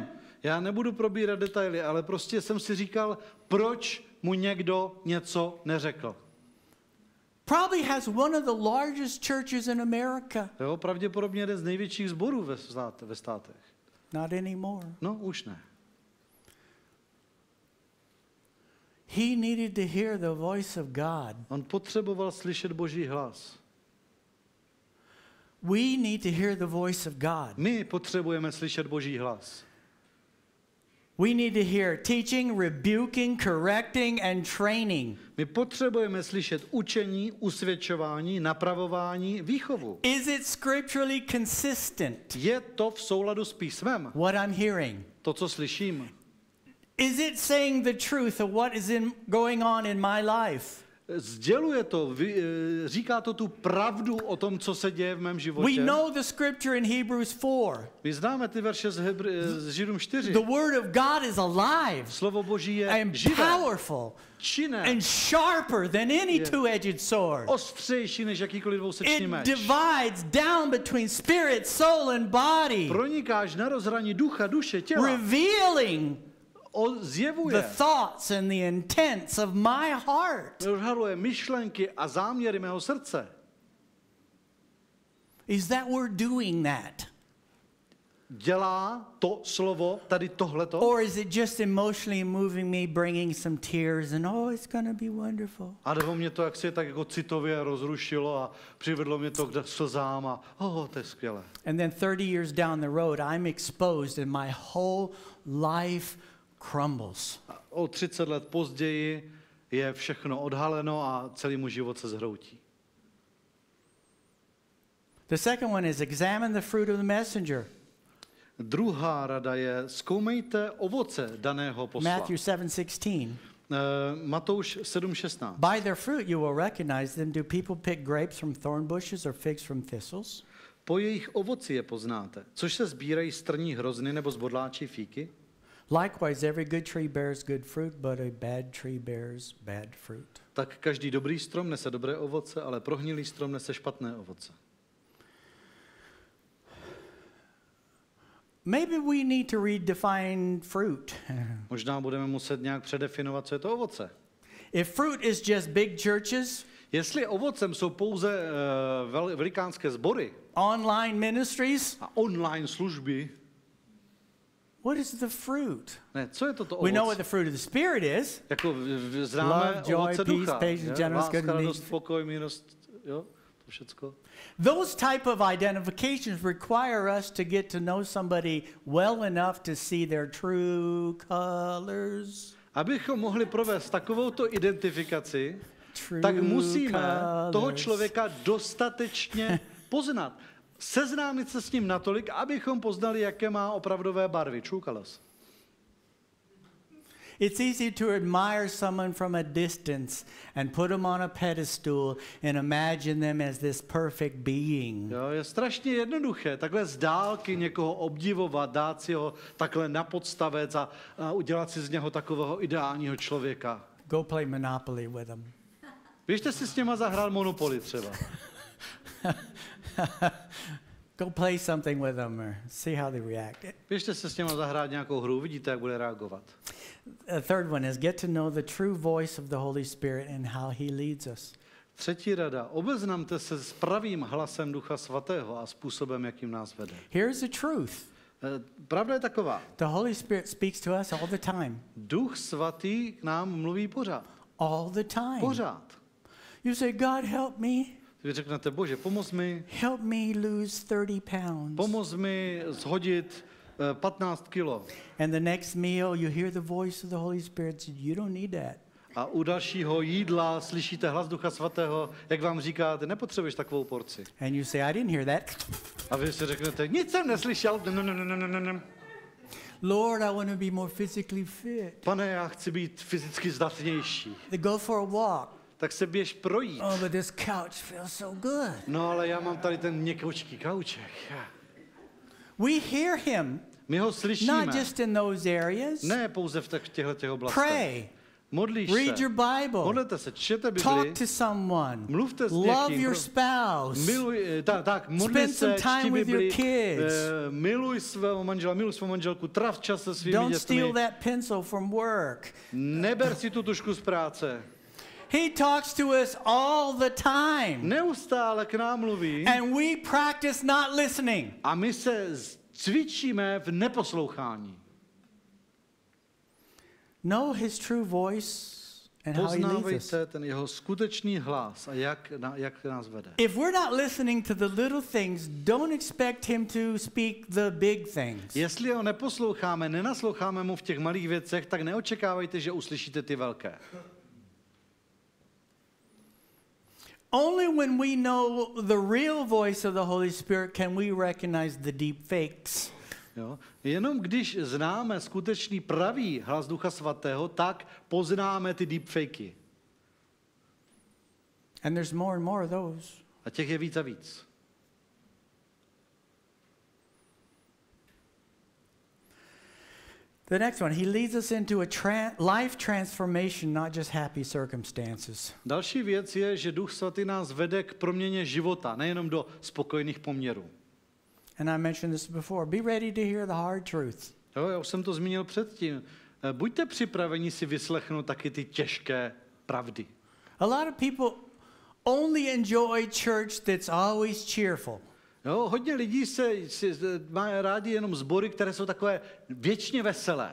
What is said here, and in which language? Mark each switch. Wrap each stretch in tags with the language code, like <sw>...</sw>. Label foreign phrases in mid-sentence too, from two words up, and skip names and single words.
<cs>Já nebudu probírat detaily, ale prostě jsem si říkal, proč mu někdo něco neřekl.</cs> <en>Probably has one of the largest churches in America.</en> <cs>Jo, pravděpodobně jeden z největších sborů ve státech.</cs> <en>Not anymore.</en> <cs>No, už ne.</cs> <en>He needed to hear the voice of God.</en> <cs>On potřeboval slyšet Boží hlas.</cs> <en>We need to hear the voice of God.</en> <cs>My potřebujeme slyšet Boží hlas.</cs> <en>We need to hear teaching, rebuking, correcting, and training.</en> <cs>My potřebujeme slyšet učení, usvědčování, napravování, výchovu.</cs> <en>Is it scripturally consistent,</en> <cs>Je to v souladu s písmem?</cs> <en>what I'm hearing?</en> <cs>To, co slyším.</cs> <en>Is it saying the truth of what is going on in my life?</en> <cs>Sděluje to, říká to tu pravdu o tom, co se děje v mém</cs> <en>We</en> <cs>životě.</cs> <en>know the scripture in Hebrews 4.</en> <cs>My známe ty verše z Židům 4.</cs> <en>The word of God is alive</en> <cs>Slovo Boží je</cs> <en>and</en> <cs>živé,</cs> <en>powerful</en> <cs>činné,</cs> <en>and sharper than any Yeah. two-edged sword.</en> <cs>ostřejší než jakýkoliv dvousečný</cs> <en>It</en> <cs>meč.</cs> <en>divides down between spirit, soul, and body,</en> <cs>Pronikáš na rozhraní ducha, duše, těla.</cs> <en>revealing the</en> <cs>Zjevuje,</cs> <en>thoughts and the intents of my heart.</en> <cs>odhaluje myšlenky a záměry mého srdce.</cs> <en>Is that we're doing that?</en> <cs>Dělá to slovo tady tohleto?</cs> <en>Or is it just emotionally moving me, bringing some tears, and oh, it's going to be wonderful?</en> <cs>A nebo mě to jak tak jako citově rozrušilo a přivedlo mě to k slzám a to je skvělé.</cs> <en>And then 30 years down the road, I'm exposed and my whole life crumbles.</en> <cs>A o 30 let později je všechno odhaleno a celý můj život se zhroutí.</cs> <en>The second one is examine the fruit of the messenger.</en> <cs>Druhá rada je, zkoumejte ovoce daného posla.</cs> <en>Matthew 7:16.</en> <cs>Matouš 7:16.</cs> <en>By their fruit you will recognize them. Do people pick grapes from thorn bushes or figs from thistles?</en> <cs>Po jejich ovoci je poznáte. Což se sbírají z trní hrozny nebo z bodláčí fíky?</cs> <en>Likewise, every good tree bears good fruit, but a bad tree bears bad fruit.</en> <cs>Tak každý dobrý strom nese dobré ovoce, ale prohnilý strom nese špatné ovoce.</cs> <en>Maybe we need to redefine fruit.</en> <cs>Možná budeme muset nějak předefinovat, co je to ovoce.</cs> <en>If fruit is just big churches,</en> <cs>Jestli ovocem jsou pouze velikánské sbory</cs> <en>online ministries,</en> <cs>a online služby,</cs> <en>what is the fruit?</en> <cs>ne, co je toto</cs> <en>We know what</en> <cs>ovoce?</cs> <en>the fruit of the Spirit is.</en> <cs>Jako známe</cs> <en>Love, joy,</en> <cs>ovoce</cs> <en>peace,</en> <cs>ducha.</cs> <en>patience,</en> <cs>je?</cs> <en>gentleness,</en> <cs>Láska,</cs> <en>goodness,</en> <cs>radost, pokoj, milost, jo, to všecko.</cs> <en>Those type of identifications require us to get to know somebody well enough to see their true colors.</en> <cs>Abychom mohli provést takovouto identifikaci, tak musíme toho člověka dostatečně poznat. Seznámit se s ním natolik, abychom poznali, jaké má opravdové barvy.</cs> <en>True colors. It's easy to admire someone from a distance and put them on a pedestal and imagine them as this perfect being.</en> <cs>Jo, je strašně jednoduché takhle z dálky někoho obdivovat, dát si ho takhle na podstavec a udělat si z něho takového ideálního člověka.</cs> <en>Go play Monopoly with them.</en> <cs>Běžte si s něma zahrát Monopoly třeba.</cs> <en>Go play something with them or see how they react.</en> <cs>Běžte se s něma zahrát nějakou hru, vidíte, jak bude reagovat.</cs> <en>The third one is get to know the true voice of the Holy Spirit and how he leads us.</en> <cs>Třetí rada. Obeznamte se s pravým hlasem Ducha Svatého a způsobem, jakým nás vede.</cs> <en>Here's the truth.</en> <cs>Pravda je taková.</cs> <en>The Holy Spirit speaks to us all the time.</en> <cs>Duch svatý k nám mluví pořád.</cs> <en>All the time.</en> <cs>Pořád.</cs> <en>You say, God, help me.</en> <cs>Vy řeknete, Bože, pomoz mi,</cs> <en>Help me lose 30 pounds.</en> <cs>pomoz mi shodit 15 kilo.</cs> <en>And the next meal, you hear the voice of the Holy Spirit say, you don't need that.</en> <cs>A u dalšího jídla slyšíte hlas Ducha svatého, jak vám říká, ty nepotřebuješ takovou porci.</cs> <en>And you say, I didn't hear that.</en> <cs>A vy si řeknete, nic jsem neslyšel.</cs> <en>No. Lord, I want to be more physically fit.</en> <cs>Pane, já chci být fyzicky zdatnější.</cs> <en>They go for a walk.</en> <cs>Tak se běž projít.</cs> <en>Oh, but this couch feels so good.</en> <cs>No ale já mám tady ten měkoučký kauček.</cs> <en>We hear him,</en> <cs>My ho slyšíme.</cs> <en>not just in those areas.</en> <cs>Ne pouze v těchto oblastech.</cs> <en>Pray,</en> <cs>Modlíš</cs> <en>read</en> <cs>se.</cs> <en>your Bible,</en> <cs>Modlete se, čtěte Bibli.</cs> <en>talk to someone,</en> <cs>Mluvte s</cs> <en>love</en> <cs>někým.</cs> <en>your spouse,</en> <cs>Modli</cs> <en>Spend some</en> <cs>se,</cs> <en>time</en> <cs>čti</cs> <en>with your</en> <cs>Bibli,</cs> <en>kids.</en> <cs>Miluj svého manžela, miluj svou manželku, trav čas se svými</cs> <en>Don't steal</en> <cs>dětmi.</cs> <en>that pencil from work.</en> <cs>Neber si tu tušku z práce.</cs> <en>He talks to us all the time.</en> <cs>Neustále k nám mluví</cs> <en>And we practice not listening.</en> <cs>a my se cvičíme v neposlouchání.</cs> <en>Know his true voice and how he leads us.</en> <cs>Poznávejte ten jeho skutečný hlas a jak nás vede.</cs> <en>If we're not listening to the little things, don't expect him to speak the big things.</en> <cs>Jestli ho neposloucháme, nenasloucháme mu v těch malých věcech, tak neočekávejte, že uslyšíte ty velké.</cs> <en>Only when we know the real voice of the Holy Spirit can we recognize the deep fakes.</en> <cs>Jo? Jenom když známe skutečný pravý hlas Ducha Svatého, tak poznáme ty deepfakey.</cs> <en>And there's more and more of those.</en> <cs>A těch je víc a víc.</cs> <en>The next one, he leads us into a life transformation, not just happy circumstances.</en> <cs>Další věc je, že Duch Svatý nás vede k proměně života, nejenom do spokojených poměrů.</cs> <en>And I mentioned this before. Be ready to hear the hard truth.</en> <cs>Jo, já už jsem to zmínil předtím. Buďte připraveni si vyslechnout taky ty těžké pravdy.</cs> <en>A lot of people only enjoy church that's always cheerful.</en> <cs>Jo, hodně lidí má rádi jenom sbory, které jsou takové věčně veselé.</cs>